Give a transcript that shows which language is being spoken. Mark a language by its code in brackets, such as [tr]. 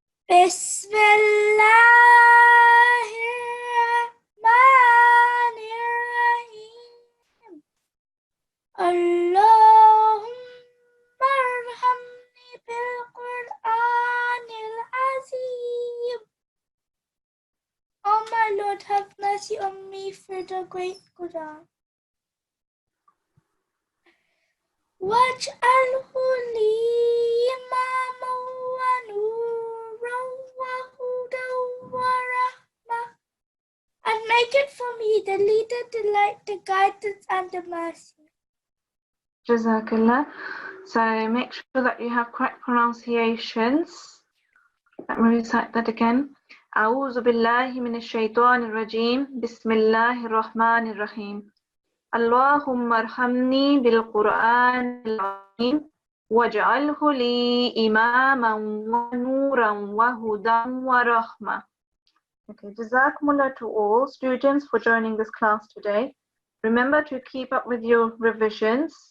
[ar] بسم الله الرحمن الرحيم. اللهم ارحمني بالقرآن العظيم. [en] Oh my Lord, have mercy on me for the great Quran. [ar] واجعله لي إماما ونورا وهدى ورحمة. [en] And make it for me the leader, the light, the guidance, and the mercy. [ar] Jazakallah. [en] So make sure that you have correct pronunciations. Let me recite that again. [ar] أعوذ بالله من الشيطان الرجيم. بسم الله الرحمن الرحيم. اللهم ارحمني بالقرآن العظيم واجعله لي إماما ونورا وهدى ورحمة. [en] Okay, Jazakumullah to all students for joining this class today. Remember to keep up with your revisions.